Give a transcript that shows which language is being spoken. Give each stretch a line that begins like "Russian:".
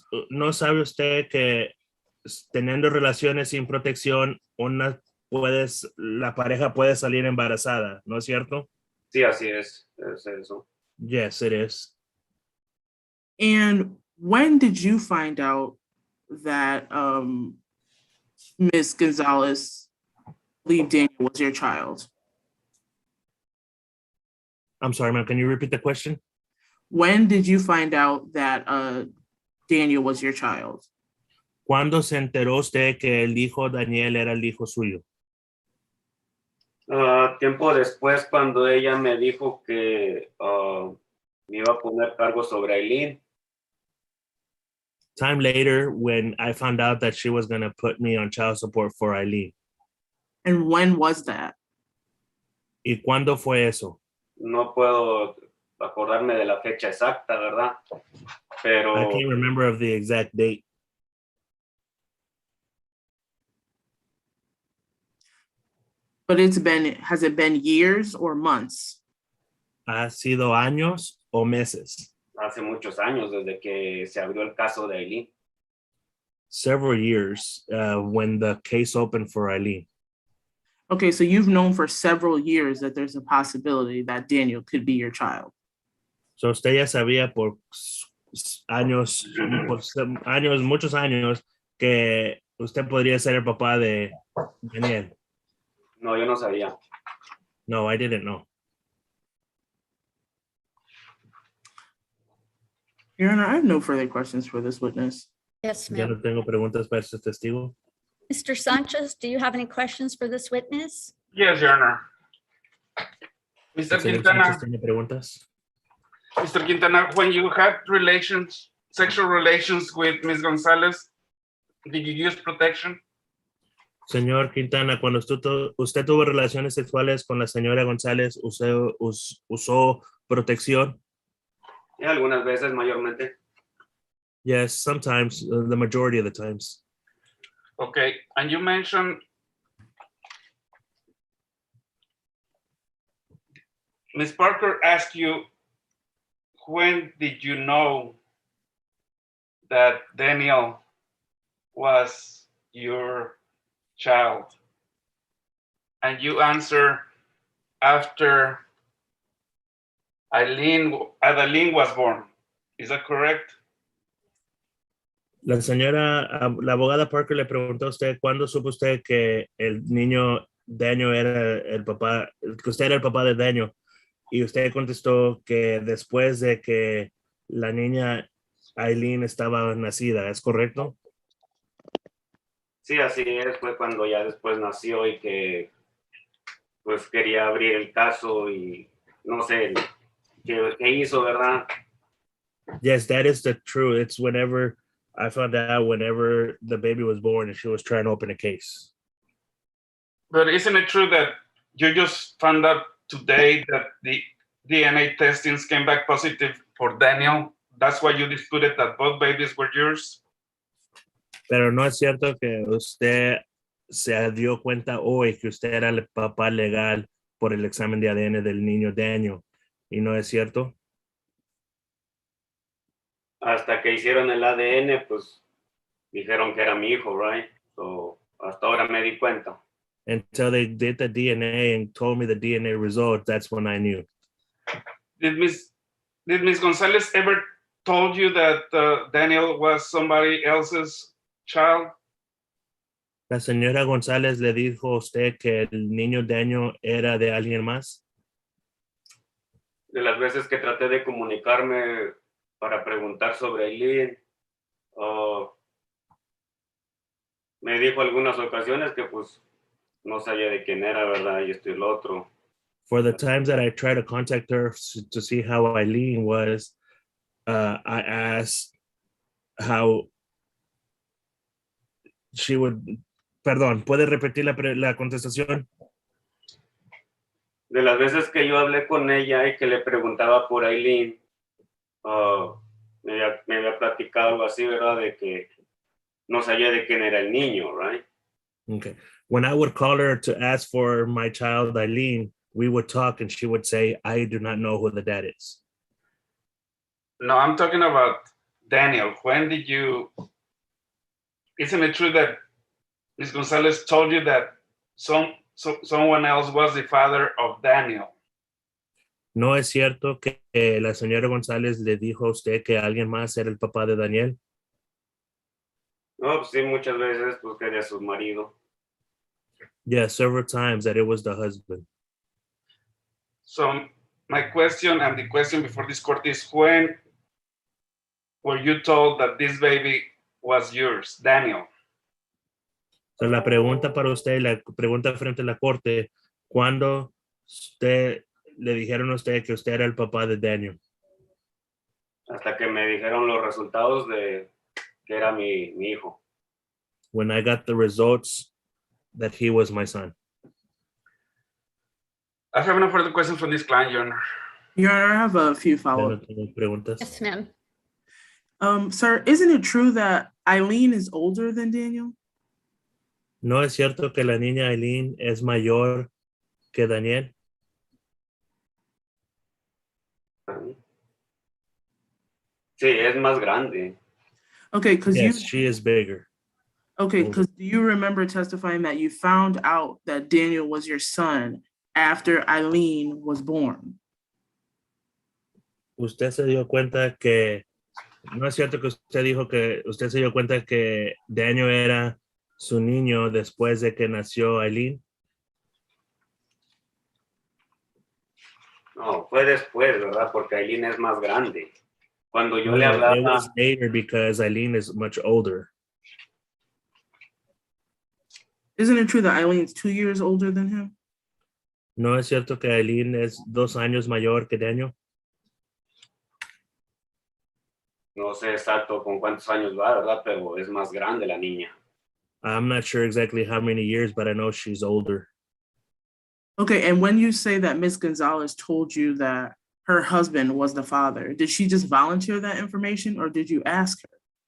Spanish: ¿No sabe usted que teniendo relaciones sin protección, la pareja puede salir embarazada, ¿no es cierto? Sí, así es eso.
English: Yes, it is. And when did you find out that Ms. Gonzalez believed Daniel was your child? I'm sorry, ma'am. Can you repeat the question? When did you find out that Daniel was your child?
Spanish: ¿Cuándo se enteró usted que el hijo Daniel era el hijo suyo? Tiempo después, cuando ella me dijo que me iba a poner cargo sobre Aileen.
English: Time later, when I found out that she was going to put me on child support for Eileen. And when was that?
Spanish: ¿Y cuándo fue eso? No puedo acordarme de la fecha exacta, ¿verdad?
English: I
Spanish: Pero
English: can't remember of the exact date. But has it been years or months?
Spanish: ¿Ha sido años o meses? hace muchos años, desde que se abrió el caso de Aileen.
English: Several years when the case opened for Eileen. Okay, so you've known for several years that there's a possibility that Daniel could be your child.
Spanish: So usted ya sabía por años, muchos años, que usted podría ser el papá de Daniel. No, yo no sabía.
English: No, I didn't know. Your Honor, I have no further questions for this witness. Yes,
Spanish: Ya
English: ma'am.
Spanish: no tengo preguntas para este testigo.
English: Mr. Sanchez, do you have any questions for this witness? Yes, Your Honor. Mr.
Spanish: ¿El señor
English: Quintana,
Spanish: Sánchez tiene preguntas?
English: Mr. Quintana, when you had sexual relations with Ms. Gonzalez, did you use protection? Señor Quintana, cuando usted tuvo relaciones sexuales con la señora González, ¿usted usó protección? Y algunas veces, mayormente. Yes, sometimes, the majority of the times. Okay, and you mentioned Ms. Parker asked you, when did you know that Daniel was your child? And you answer after Aileen was born. Is that correct?
Spanish: La abogada Parker le preguntó a usted, ¿cuándo supo usted que el niño Daniel era el papá, que usted era el papá de Daniel? Y usted contestó que después de que la niña Aileen estaba nacida, ¿es correcto? Sí, así es. Fue cuando ya después nació y que pues quería abrir el caso y no sé qué hizo, ¿verdad?
English: Yes, that is the truth. It's whenever I found out whenever the baby was born and she was trying to open a case. But isn't it true that you just found out today that the DNA testings came back positive for Daniel? That's why you disputed that both babies were yours?
Spanish: Pero no es cierto que usted se dio cuenta hoy que usted era el papá legal por el examen de ADN del niño Daniel. ¿Y no es cierto? Hasta que hicieron el ADN, pues dijeron que era mi hijo,
English: right?
Spanish: So, hasta ahora me di cuenta.
English: Until they did the DNA and told me the DNA result, that's when I knew. Did Ms. Gonzalez ever told you that Daniel was somebody else's child?
Spanish: ¿La señora González le dijo a usted que el niño Daniel era de alguien más? De las veces que traté de comunicarme para preguntar sobre Aileen, me dijo algunas ocasiones que pues no sabía de quién era, ¿verdad? Y esto y lo otro.
English: For the times that I tried to contact her to see how Eileen was, I asked how she would.
Spanish: Perdón, ¿puede repetir la contestación? De las veces que yo hablé con ella y que le preguntaba por Aileen, me había platicado algo así, ¿verdad? De que no sabía de quién era el niño,
English: right? Okay. When I would call her to ask for my child, Eileen, we would talk and she would say, I do not know who the dad is. No, I'm talking about Daniel. When did you, isn't it true that Ms. Gonzalez told you that someone else was the father of Daniel?
Spanish: ¿No es cierto que la señora González le dijo a usted que alguien más era el papá de Daniel? No, pues sí, muchas veces pues quería su marido.
English: Yeah, several times that it was the husband. So my question and the question before this court is, when were you told that this baby was yours, Daniel?
Spanish: So, la pregunta para usted, la pregunta frente a la corte, ¿cuándo le dijeron a usted que usted era el papá de Daniel? Hasta que me dijeron los resultados de que era mi hijo.
English: When I got the results that he was my son. I have no further questions from this client, Your Honor. Your Honor, I have a few
Spanish: Ya
English: follow-up.
Spanish: no tengo preguntas.
English: Yes, ma'am. Sir, isn't it true that Eileen is older than Daniel?
Spanish: ¿No es cierto que la niña Eileen es mayor que Daniel? Sí, es más grande.
English: Okay, because Yes, she is bigger. do you remember testifying that you found out that Daniel was your son after Eileen was born?
Spanish: Usted se dio cuenta que, no es cierto que usted dijo que usted se dio cuenta que Daniel era su niño después de que nació Eileen. No, fue después, ¿verdad? Porque Aileen es más grande. Cuando yo le
English: No, it
Spanish: hablaba,
English: was later because Eileen is much older. Isn't it true that Eileen's 2 years older than him?
Spanish: ¿No es cierto que Eileen es 2 años mayor que Daniel? no sé exacto con cuántos años va, ¿verdad? Pero es más grande la niña.
English: I'm not sure exactly how many years, but I know she's older. Okay, and when you say that Miss Gonzalez told you that her husband was the father, did she just volunteer that information or did you ask her?